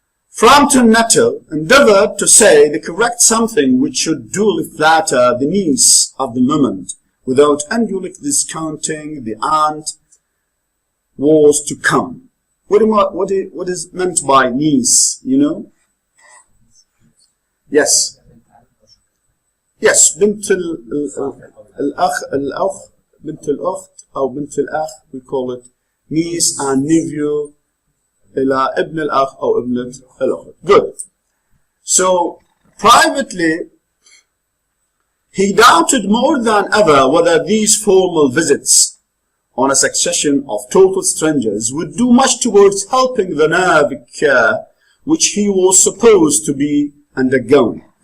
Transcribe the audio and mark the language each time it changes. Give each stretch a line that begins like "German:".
English: Frampton Nuttall endeavored to say the correct something which should duly flatter the niece of the moment, without unduly discounting the aunt was to come. What is meant by niece, you know? Yes. Yes,
Arabic: بنت الأخ, بنت الأخت أو بنت الأخ,
English: we call it niece and nephew
Arabic: إلى ابن الأخ أو ابنة الأخت.
English: Good. So, privately, he doubted more than ever whether these formal visits on a succession of total strangers would do much towards helping the nerve care which he was supposed to be undergoing.